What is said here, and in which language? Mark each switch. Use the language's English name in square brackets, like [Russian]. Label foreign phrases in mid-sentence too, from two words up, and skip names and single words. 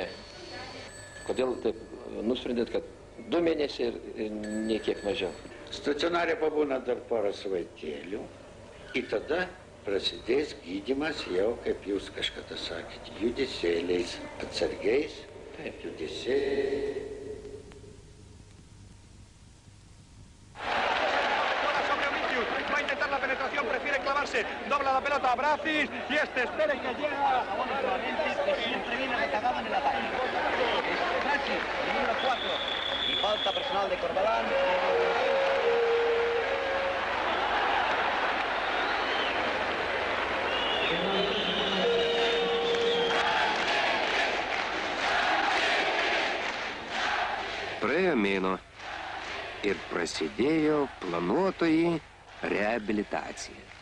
[Lithuanian] Kodėl taip nusprendėt, kad 2 mėnesiai ir niekiek mažiau? Stacionare pabūna dar porą savaitėlių ir tada prasidės gydymas jau, kaip jūs kažkada sakėte, judesėliais, atsargiais, judesėliais. [Spanish] Dobla la pelota a Bracis y este espera que llega. Siempre viene recagado en el ataque. Bracis, el número 4. Y falta personal de Corbalán. [Lithuanian] Praėjo mėnuo ir prasidėjo planuotoji reabilitacija.